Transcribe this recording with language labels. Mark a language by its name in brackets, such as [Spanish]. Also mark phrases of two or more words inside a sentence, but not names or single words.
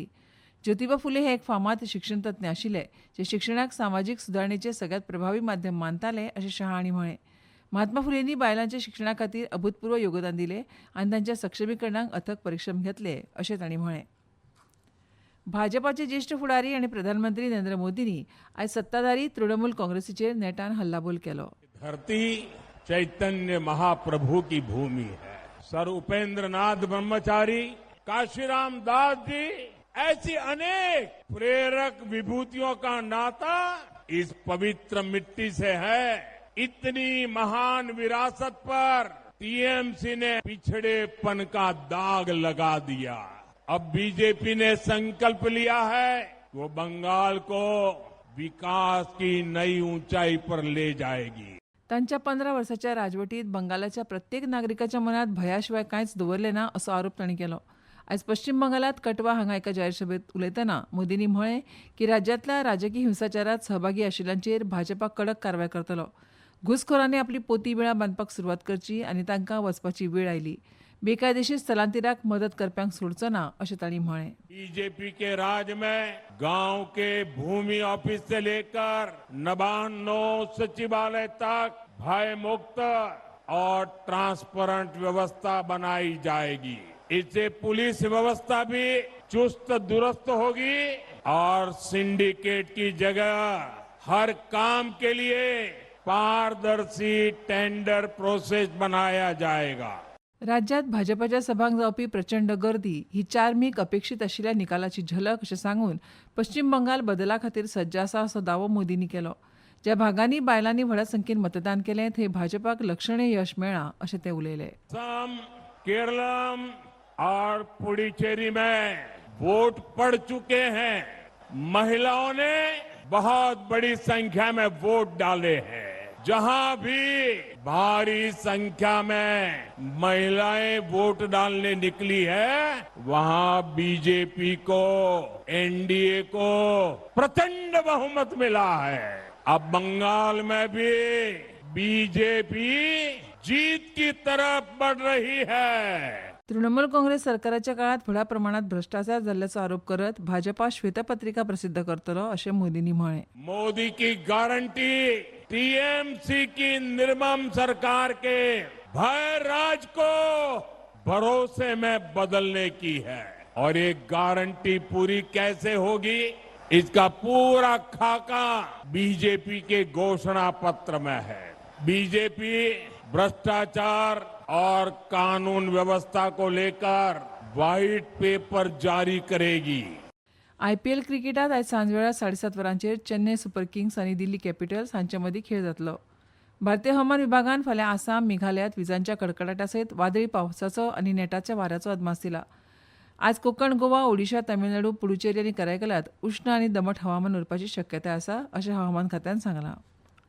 [Konkani] ज्योतिबा फुले हे एक फामाद शिक्षण तज्ञ आशिल्ले, जे शिक्षणाक सामाजीक सुदारणेचें सगळ्यात प्रभावी माध्यम मानताले अशें शाह हांणी म्हळें. महात्मा फुलेंनी बायलांच्या शिक्षणा खातीर अभूतपूर्व योगदान दिलें आनी तांच्या सक्षमीकरणाक अथक परिश्रम घेतले अशें तांणी म्हळें. भाजपाचे ज्येश्ठ फुडारी आनी प्रधानमंत्री नरेंद्र मोदींनी आयज सत्ताधारी तृणमूल काँग्रेसीचेर नेटान हल्लाबोल केलो. [Hindi] धरती चैतन्य महाप्रभु की भूमि है. सर उपेंद्रनाथ ब्रह्मचारी, काशीराम दास जी, ऐसी अनेक प्रेरक विभूतियों का नाता इस पवित्र मिट्टी से है. इतनी महान विरासत पर टीएमसी ने पिछड़ेपन का दाग लगा दिया. अब बीजेपी ने संकल्प लिया है वो बंगाल को विकास की नई ऊंचाई पर ले जाएगी. [Konkani] तांच्या 15 वर्साच्या राजवटीत बंगालाच्या प्रत्येक नागरिकाच्या मनात भयाशिवाय कांयच दवरलें ना असो आरोप तांणी केलो. आयज पश्चिम बंगालात कटवा हांगा एका जाहीर सभेत उलयतना मोदींनी म्हळें की राज्यांतल्या राजकी हिंसाचारात सहभागी आशिल्ल्यांचेर भाजपा कडक कारवाय करतलो. घुसखोरांनी आपली पोती बिळां बांदपाक सुरवात करची आनी तांकां वचपाची वेळ आयली. बेकायदेशीर स्थलांतराक मदत करप्यांक सोडचो ना अशें तांणी म्हळें. [Hindi] बीजेपी के राज में गांव के भूमि ऑफिस से लेकर नबान्नो सचिवालय तक भय मुक्त और ट्रांसपेरेंट व्यवस्था बनाई जाएगी. इससे पुलिस व्यवस्था भी चुस्त दुरुस्त होगी और सिंडिकेट की जगह हर काम के लिए पारदर्शी [English] tender process [Hindi] बनाया जाएगा. [Konkani] राज्यात भाजपाच्या सभांक जावपी प्रचंड गर्दी ही 4 मेक अपेक्षीत आशिल्ल्या निकालाची झलक अशें सांगून पश्चिम बंगाल बदला खातीर सज्ज आसा असो दावो मोदींनी केलो. ज्या भागांनी बायलांनी व्हड संख्येन मतदान केलें थंय भाजपाक लक्षणीय यश मेळ्ळां अशें ते उलयले. [Hindi] केरलम और पुडुचेरी में वोट पड़ चुके हैं. महिलाओं ने बहुत बड़ी संख्या में वोट डाले हैं. जहां भी भारी संख्या में महिलाएं वोट डालने निकली है वहां बीजेपी को, एनडीए को प्रचंड बहुमत मिला है. अब बंगाल में भी बीजेपी जीत की तरफ बढ़ रही है. [Konkani] तृणमूल काँग्रेस सरकाराच्या काळात व्हडा प्रमाणात भ्रष्टाचार जाल्ल्याचो आरोप करत भाजपा श्वेतपत्रिका प्रसिद्ध करतलो अशें मोदींनी म्हळें. [Hindi] मोदी की गारंटी टीएमसी की निर्मम सरकार के भय राज को भरोसे में बदलने की है. और ये गारंटी पूरी कैसे होगी, इसका पूरा खाका बीजेपी के घोषणा पत्र में है. बीजेपी भ्रष्टाचार और कानून व्यवस्था को लेकर [English] white paper [Hindi] जारी करेगी. [Konkani] आयपीएल क्रिकेटात आयज सांजवेळा 7:30 वरांचेर चेन्नई सुपर किंग्स आनी दिल्ली कॅपिटल्स हांचे मदीं खेळ जातलो. भारतीय हवामान विभागान फाल्यां आसाम, मेघालयात विजांच्या कडकडाटा सयत वादळी पावसाचो आनी नेटाच्या वाऱ्याचो अदमास दिला. आज कोकण, गोवा, ओडिशा, तामिळनाडू, पुडुचेरी आनी करायकलात उष्ण आनी दमट हवामान उरपाची शक्यताय आसा अशें हवामान खात्यान सांगलां.